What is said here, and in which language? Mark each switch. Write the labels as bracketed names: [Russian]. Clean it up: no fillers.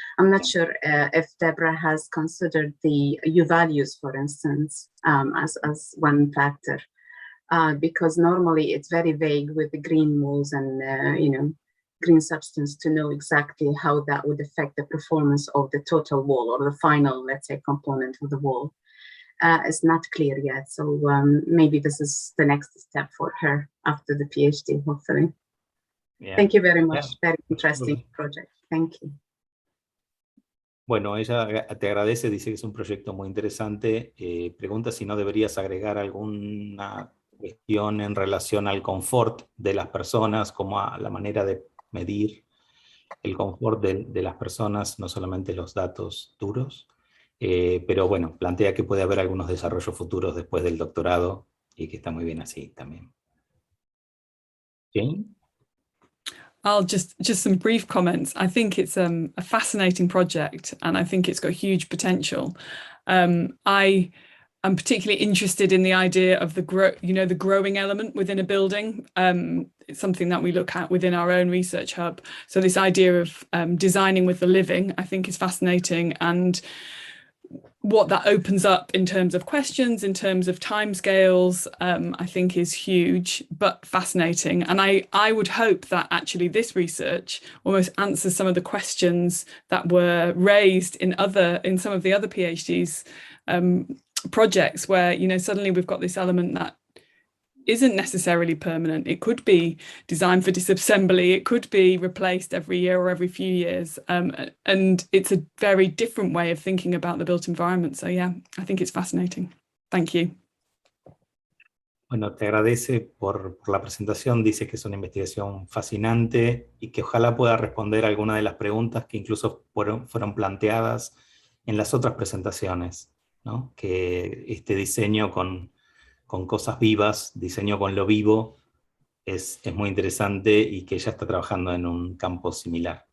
[English] I'm not sure if Deborah has considered the U values, for instance, as one factor, because normally it's very vague with the green walls and, you know, green substance to know exactly how that would affect the performance of the total wall or the final, let's say, component of the wall. It's not clear yet. So maybe this is the next step for her after the PhD, hopefully. Yeah. Thank you very much. Yeah. Very interesting project. Thank you. [Spanish] Bueno, ella te agradece, dice que es un proyecto muy interesante. Pregunta si no deberías agregar alguna cuestión en relación al confort de las personas, como a la manera de medir el confort de las personas, no solamente los datos duros, pero bueno, plantea que puede haber algunos desarrollos futuros después del doctorado y que está muy bien así también. [English] Jane? I'll just some brief comments. I think it's a fascinating project, and I think it's got huge potential. I'm particularly interested in the idea of the growing element within a building. It's something that we look at within our own research hub. So this idea of designing with the living, I think, is fascinating, and what that opens up in terms of questions, in terms of timescales, I think is huge, but fascinating. And I would hope that actually this research almost answers some of the questions that were raised in some of the other PhDs projects, where, you know, suddenly we've got this element that isn't necessarily permanent. It could be designed for disassembly, it could be replaced every year or every few years, and it's a very different way of thinking about the built environment. So yeah, I think it's fascinating. Thank you. [Spanish] Bueno, te agradece por la presentación, dice que es una investigación fascinante y que ojalá pueda responder algunas de las preguntas que incluso fueron planteadas en las otras presentaciones, ¿no? Que este diseño con cosas vivas, diseño con lo vivo, es muy interesante y que ella está trabajando en un campo similar.